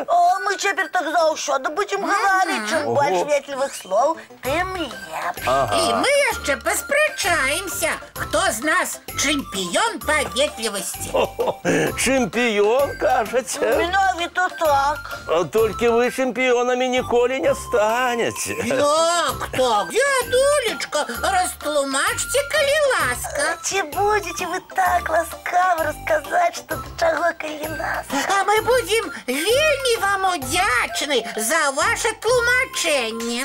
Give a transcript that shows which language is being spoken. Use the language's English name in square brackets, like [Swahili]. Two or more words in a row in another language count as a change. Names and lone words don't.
[Belarusian] О, мы цяпер так заўсёды будзем гаварыць, чым больш ветлівых слоў, тым лепш. І мы яшчэ паспрачаемся, хто з нас чэмпіён па ветлівасці. [Russian] Чемпион, кажете? [Belarusian] Менавіта так. [Russian] А только вы чемпионами ніколі не станете. [Belarusian] Як так? Дядулечка, растлумачце, калі ласка. Ці будзеце вы так ласкава расказаць, што да чаго, калі ласка? А мы будем вельмі вам удзячны за ваше тлумачэнне.